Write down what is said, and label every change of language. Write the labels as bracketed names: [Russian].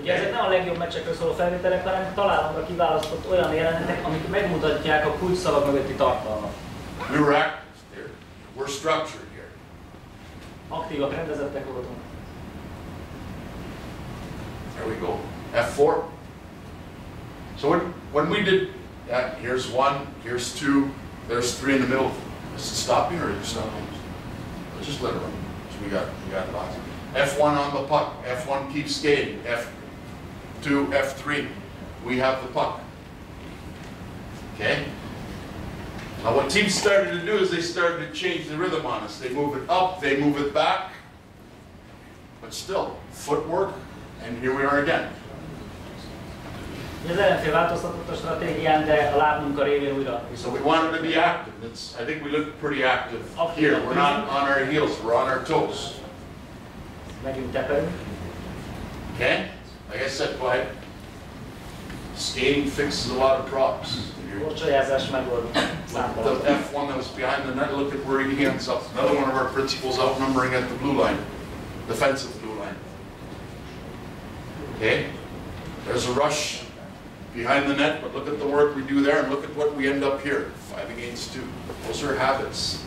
[Hungarian] Ugye ezek nem a legjobb meccsekről szóló felvételek, hanem találomra kiválasztott olyan jelenetek, amik megmutatják a kulcsszavak mögötti tartalmat. [English] We were active here. We're structured here. [Hungarian] Aktívak, rendezettek voltunk. [English] There we go. F4. So when we did, here's 1, here's 2, there's 3 in the middle. Is it stopping or are you stopping? Let's just let it run. So we got lots. F1 on the puck. F1 keeps skating. F2, F3. We have the puck. Okay? Now what teams started to do is they started to change the rhythm on us. They move it up, they move it back. But still, footwork, and here we are again. [Hungarian] Az ellenfél változtatott a stratégián, de a lábmunka révén újra. [English] So we wanted to be active. I think we looked pretty active here. We're not on our heels, we're on our toes. [Hungarian] Megyünk teperünk. [English] Okay? Like I said, go ahead. Skating fixes a lot of problems. [Hungarian] Korcsolyázás megold számtalan. [English] The F1 that was behind the net, look at where he ends up. Another one of our principals outnumbering at the blue line. Defensive blue line. Okay? There's a rush behind the net, but look at the work we do there and look at what we end up here. 5 against 2. Those are habits.